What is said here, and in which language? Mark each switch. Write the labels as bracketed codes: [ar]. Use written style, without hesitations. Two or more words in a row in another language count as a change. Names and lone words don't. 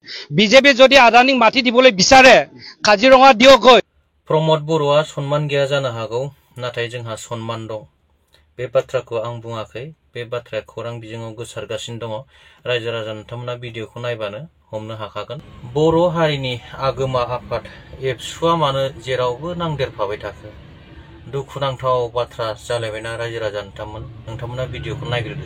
[as] বিজেপি যদি আদানীক মাটি দিবলৈ বিচাৰে কাজিৰঙা দিয়ক। [brx] प्रमोद बरुआ सन्मान गैया जानो हागौ नाथाय जोंहा सन्मान दं बे बाथ्राखौ आं बुङाखै बे बाथ्राया खौरां बिजोङाव गोसारगासिनो दङ रायजो राजा नोंथांमोना भिडिअखौ नायबानो हमनो हाखागोन बर' हारिनि आगोमा आफाद एबसुआ मानो जेरावबो नांदेरफाबाय थाखो दुखुनांथाव बाथ्रा जालायबायना रायजो राजा नोंथांमोना भिडिअखौ नायग्रोदो